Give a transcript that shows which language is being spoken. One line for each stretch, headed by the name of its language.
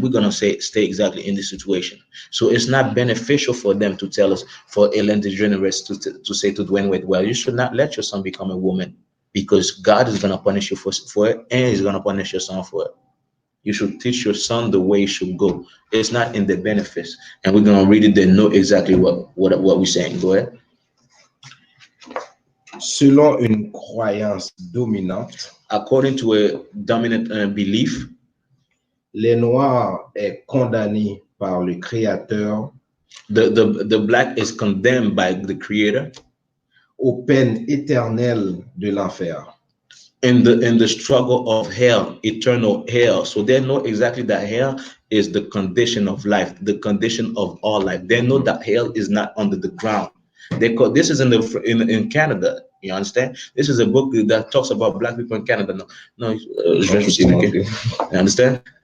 English: We're gonna stay exactly in this situation. So it's not beneficial for them to tell us, for Ellen DeGeneres to say to Dwayne Wade, well, you should not let your son become a woman because God is gonna punish you for it, and He's gonna punish your son for it. You should teach your son the way he should go. It's not in the benefits. And we're gonna read it. They know exactly what we're saying. Go ahead.
French: Selon une croyance dominante,
English: according to a dominant belief,
French: les Noirs est condamné par le Créateur.
English: The black is condemned by the Creator
French: aux peines éternelles de l'enfer.
English: In the struggle of hell, eternal hell. So they know exactly that hell is the condition of life, the condition of all life. They know that hell is not under the ground. This is in Canada. You understand? This is a book that talks about black people in Canada. You understand?